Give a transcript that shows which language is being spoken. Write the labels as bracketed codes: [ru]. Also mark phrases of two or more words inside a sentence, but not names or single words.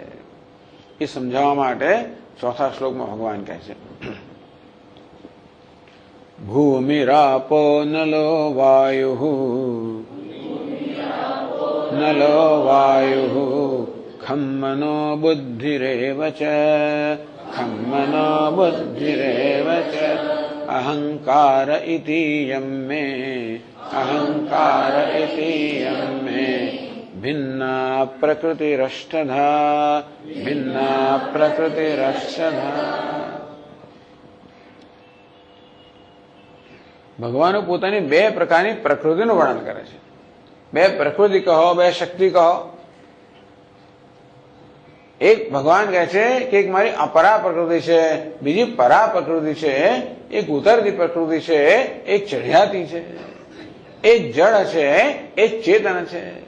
[gu] એ સમજાવવા માટે ચોથા શ્લોકમાં ભગવાન કહે છે, [sa] ભૂમિરાપો નલો વાયુ ખમ મનો બુદ્ધિરેવ ચ दुःखं मनो बुद्धिरेव च अहंकार इति यं मे अहंकार इति यं मे भिन्ना प्रकृतिरष्टधा भिन्ना प्रकृतिरष्टधा। [gu] ભગવાન પોતાની બે પ્રકારની પ્રકૃતિનું વર્ણન કરે છે. બે પ્રકૃતિ કહો, બે શક્તિ કહો. એક ભગવાન કહે છે કે એક મારી અપરા પ્રકૃતિ છે, બીજી પરા પ્રકૃતિ છે, એક ઉતરતી પ્રકૃતિ છે, એક ચઢિયાતી છે, એક જળ છે, એક ચેતન છે.